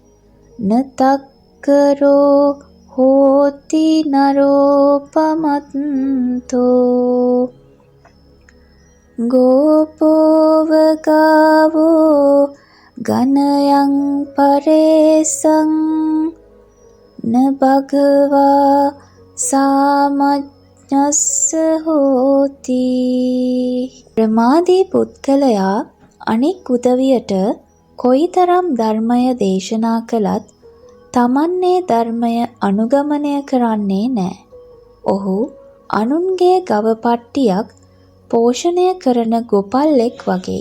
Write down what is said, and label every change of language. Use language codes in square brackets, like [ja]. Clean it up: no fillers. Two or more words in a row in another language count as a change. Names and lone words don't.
[pi] නතක්කරෝ හෝති නරෝපමත්තෝ ගෝපෝව ගාවෝ ගනයං පරේසං න භගවා සාමජ්ඤස්ස හෝති. [si] ප්‍රමාදී පුද්ගලයා අනෙක් උදවියට කොයිතරම් ධර්මය දේශනා කළත් තමන්නේ ධර්මය අනුගමනය කරන්නේ නැහැ. ඔහු අනුන්ගේ ගව පට්ටියක් පෝෂණය කරන ගොපල්ලෙක් වගේ.